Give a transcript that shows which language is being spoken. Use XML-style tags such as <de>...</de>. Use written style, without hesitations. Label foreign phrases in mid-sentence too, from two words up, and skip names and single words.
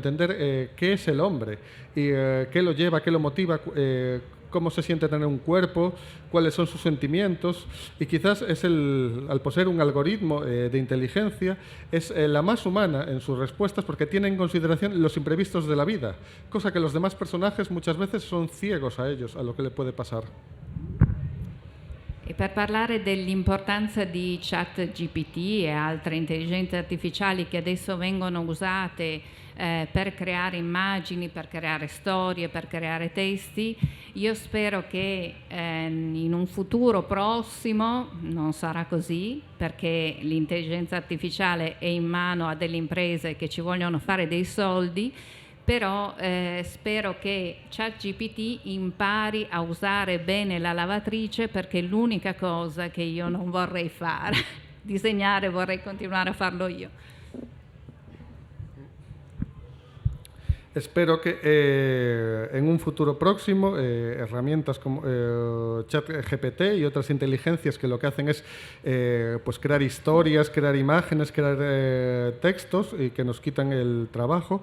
<es>entender qué es el hombre y qué lo lleva, qué lo motiva, cómo se siente tener un cuerpo, cuáles son sus sentimientos, y quizás es al poseer un algoritmo de inteligencia, es la más humana en sus respuestas porque tiene en consideración los imprevistos de la vida, cosa que los demás personajes muchas veces son ciegos a ellos, a lo que le puede pasar.</es> <it>E per parlare dell'importanza di ChatGPT e altre intelligenze artificiali che adesso vengono usate per creare immagini, per creare storie, per creare testi, io spero che in un futuro prossimo non sarà così, perché l'intelligenza artificiale è in mano a delle imprese che ci vogliono fare dei soldi, però spero che ChatGPT impari a usare bene la lavatrice, perché è l'unica cosa che io non vorrei fare. Disegnare vorrei continuare a farlo io.</it> <es>Espero que en un futuro próximo herramientas como ChatGPT y otras inteligencias que lo que hacen es pues crear historias, crear imágenes, crear textos y que nos quitan el trabajo.</es>